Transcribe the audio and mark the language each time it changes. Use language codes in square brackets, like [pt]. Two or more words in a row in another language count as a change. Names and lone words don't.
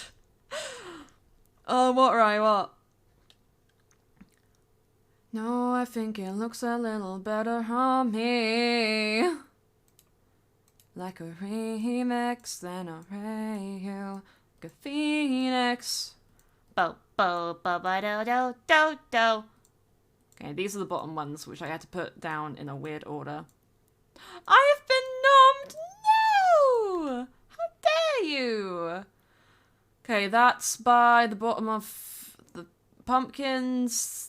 [en] Oh, what, Rye, what? No, I think it looks a little better on me. Like a remix, then a rail, like a phoenix. Bo bo bo ba do do do do. Okay, these are the bottom ones, which I had to put down in a weird order. I have been nommed! No! How dare you? Okay, that's by the bottom of the pumpkins.